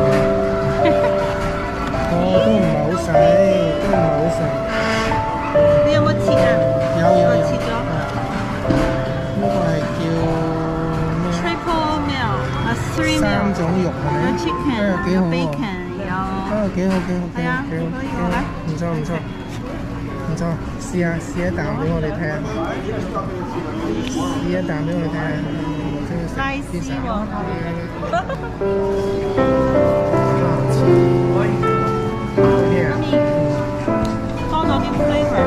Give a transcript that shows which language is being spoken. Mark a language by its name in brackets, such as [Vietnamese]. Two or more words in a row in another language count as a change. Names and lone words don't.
[Cantonese] 都唔係好使，都唔係好使。你有冇切啊？有切咗。呢個係叫咩 [English] Triple meal 啊，3 meal。 [Cantonese] 3 種肉係咪？有 chicken，有幾好喎。 bacon，有。幾好，係啊，幾好，可以好啦。唔錯，唔錯，試一啖俾我哋睇下，試一啖俾我哋睇下。拉絲喎。多咗啲 flavour。